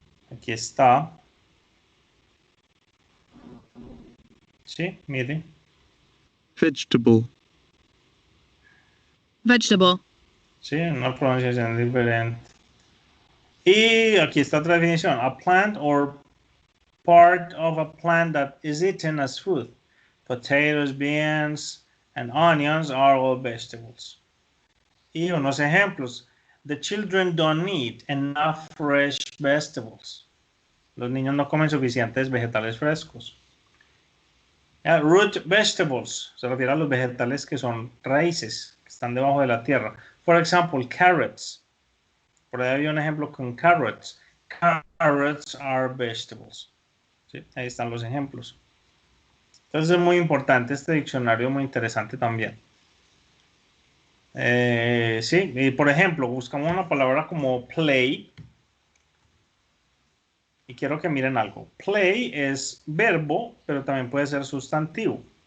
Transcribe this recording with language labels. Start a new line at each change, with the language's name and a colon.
Spanish: Aquí está. Sí, miren.
English: Vegetable. Vegetable.
Spanish: Sí, una pronunciación diferente. Y aquí está otra definición.
English: A plant or part of a plant that is eaten as food. Potatoes, beans, and onions are all vegetables.
Spanish: Y unos ejemplos.
English: The children don't eat enough fresh vegetables.
Spanish: Los niños no comen suficientes vegetales frescos. Root vegetables se refiere a los vegetales que son raíces, que están debajo de la tierra.
English: For example, carrots.
Spanish: Por ahí había un ejemplo con carrots.
English: Carrots are vegetables.
Spanish: ¿Sí? Ahí están los ejemplos. Entonces es muy importante este diccionario, muy interesante también. Sí, y por ejemplo, buscamos una palabra como play. Y quiero que miren algo. Play es verbo, pero también puede ser sustantivo.